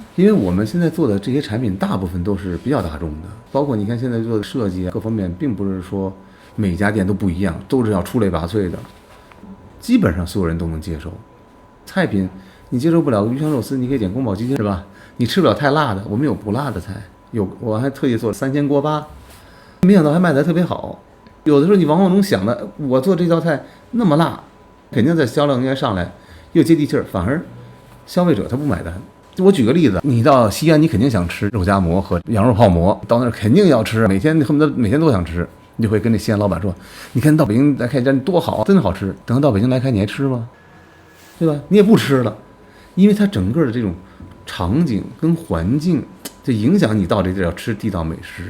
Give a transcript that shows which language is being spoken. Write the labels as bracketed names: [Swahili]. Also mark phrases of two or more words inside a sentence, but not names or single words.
[Chinese] 因為我們現在做的這些產品大部分都是比較大眾的，包括你看現在做的設計各方面，並不是說每家店都不一樣，都是要出類拔萃的，基本上所有人都能接受。菜品你接受不了魚香肉絲，你可以點宮保雞丁，是吧？你吃不了太辣的，我們有不辣的菜，我還特意做了3鮮鍋巴，沒想到還賣得特別好。有的時候你往往能想的，我做這道菜那麼辣，肯定在銷量應該上來，又接地氣兒，反而消費者他不買單。我舉個例子，你到西安，你肯定想吃肉夾饃和羊肉泡馍，到那兒肯定要吃，每天恨不得每天都想吃，你就會跟那西安老闆說，你看到北京來開一家多好，真好吃。等到北京來開，你還吃嗎？對吧？你也不吃了，因為它整個的這種場景跟環境，就影響你到這地兒要吃地道美食。